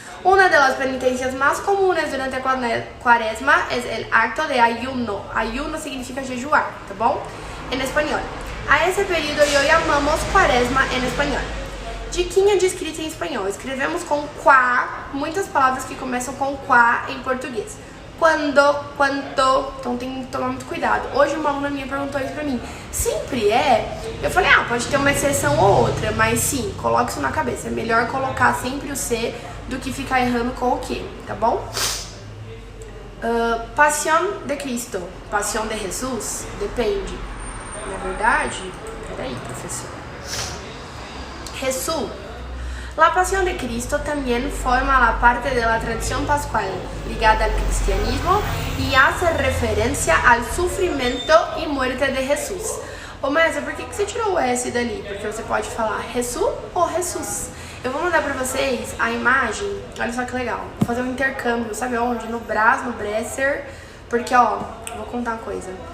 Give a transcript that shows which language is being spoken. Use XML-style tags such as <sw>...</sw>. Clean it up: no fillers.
<es>Una de las penitencias más comunes durante a Cuaresma es el acto de ayuno.</es> <pt>Ayuno significa jejuar, tá bom?</pt> <es>En español.</es> <pt>A esse período eu chamamos Quaresma em espanhol. Diquinha de escrita em espanhol. Escrevemos com quá, muitas palavras que começam com quá em português. Quando, quanto, então tem que tomar muito cuidado. Hoje uma aluna minha perguntou isso pra mim. Sempre é? Eu falei, pode ter uma exceção ou outra, mas sim, coloque isso na cabeça. É melhor colocar sempre o C do que ficar errando com o Q, tá bom?</pt> <es>Pasión de Cristo, Pasión de Jesus, depende.</es> <pt>Na verdade, peraí, professor. Jesús.</pt> <es>La Pasión de Cristo también forma la parte de la tradición pascual ligada al cristianismo y hace referencia al sufrimiento y muerte de Jesús.</es> <pt>Ô, Mesa, por que você tirou o S dali? Porque você pode falar Jesús ou Jesus. Eu vou mandar pra vocês a imagem, olha só que legal. Vou fazer um intercâmbio, sabe onde? No Brás, no Bresser, porque ó, vou contar uma coisa.</pt>